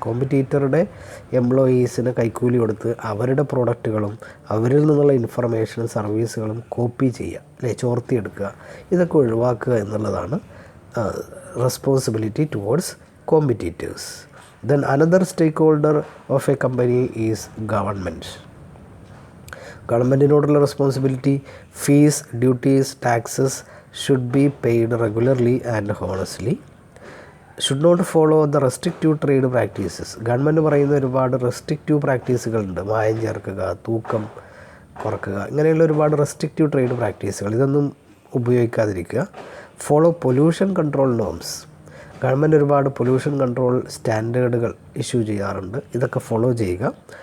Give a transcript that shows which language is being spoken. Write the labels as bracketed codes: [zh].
[ml] കോമ്പറ്റീറ്ററുടെ എംപ്ലോയീസിന് കൈക്കൂലി കൊടുത്ത് അവരുടെ പ്രോഡക്റ്റുകളും അവരിൽ നിന്നുള്ള ഇൻഫർമേഷനും സർവീസുകളും കോപ്പി ചെയ്യുക, അല്ലെ ചോർത്തിയെടുക്കുക. ഇതൊക്കെ ഒഴിവാക്കുക എന്നുള്ളതാണ് responsibility towards competitors. [en] Then another stake holder of a company is government. [ml] ഗവൺമെൻറ്റിനോടുള്ള responsibility, [en] Fees, duties, taxes should be paid regularly and honestly. Should not follow the restrictive trade practices. [ml] Government പറയുന്ന ഒരുപാട് restrictive പ്രാക്ടീസുകളുണ്ട്. മായം ചേർക്കുക, തൂക്കം കുറക്കുക, ഇങ്ങനെയുള്ള ഒരുപാട് restrictive trade പ്രാക്ടീസുകൾ, ഇതൊന്നും ഉപയോഗിക്കാതിരിക്കുക. [en] Follow pollution control norms. [ml] Government ഒരുപാട് പൊല്യൂഷൻ കൺട്രോൾ സ്റ്റാൻഡേർഡുകൾ ഇഷ്യൂ ചെയ്യാറുണ്ട്, ഇതൊക്കെ ഫോളോ ചെയ്യുക.